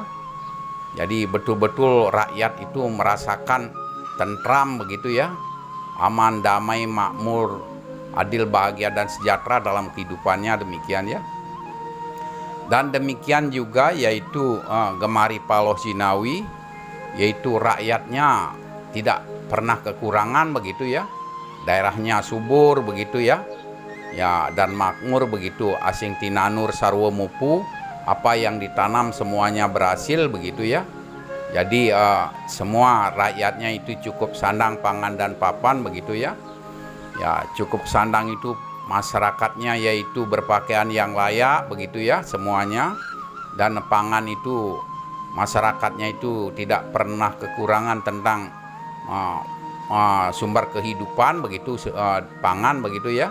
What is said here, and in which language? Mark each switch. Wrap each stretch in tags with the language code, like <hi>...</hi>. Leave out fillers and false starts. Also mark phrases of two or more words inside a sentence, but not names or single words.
<id>Jadi betul-betul rakyat itu merasakan tentram begitu ya, aman, damai, makmur, adil, bahagia dan sejahtera dalam kehidupannya demikian ya. Dan demikian juga yaitu</id> <jv>Gemaharipah Lojinawi,</jv> <id>yaitu rakyatnya tidak pernah kekurangan begitu ya, daerahnya subur begitu ya, ya dan makmur begitu.</id> <jv>Asing tinanur sarwa mupu,</jv> <id>apa yang ditanam semuanya berhasil begitu ya. Jadi semua rakyatnya itu cukup sandang, pangan dan papan begitu ya. Ya cukup sandang itu masyarakatnya yaitu berpakaian yang layak begitu ya semuanya, dan pangan itu masyarakatnya itu tidak pernah kekurangan tentang sumber kehidupan begitu, pangan begitu ya.</id>